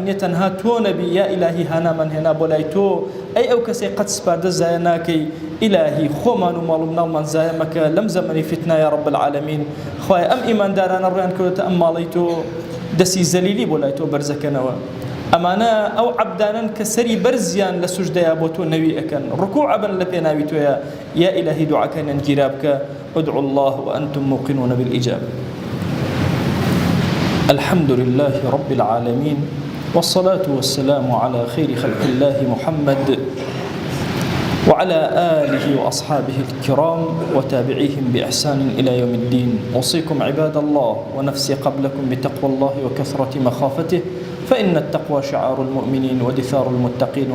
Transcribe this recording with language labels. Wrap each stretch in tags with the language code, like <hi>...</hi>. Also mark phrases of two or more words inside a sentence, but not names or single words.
<ckb>نییە تەنها تۆ نەبی یا ئیلاهی هانامان هێنا بۆ لای تۆ ئەی ئەو کەسێک قەت سپاردە زایە ناکەی ئیلاهی خۆمان و ماڵ و مناڵمان زایە مەکە لەم زەمەنی فتنە</ckb> <ar>یا رب العالمین</ar> <ckb>خوای ئەم ئیماندارانە ڕویان کردوتە ئەم ماڵی تۆ دەسی زەلیلی بۆ لای تۆ بەرزەکەنەوە ئەمانە ئەو عەبدانن کە سەری بەرزیان لە سوژدەیە بۆ تۆ نەوی ئەکەن ڕکوع بن لە پێناوی تۆیە یا ئیلاهی دوعاکەیان گیرا بکە</ckb> <ar>ادعوا الله وأنتم موقنون بالإجابة الحمد لله رب العالمين والصلاة والسلام على خير خلق الله محمد وعلى آله وأصحابه الكرام وتابعيهم بإحسان إلى يوم الدين أوصيكم عباد الله ونفسي قبلكم بتقوى الله وكثرة مخافته فإن التقوى شعار المؤمنين ودثار المتقين</ar>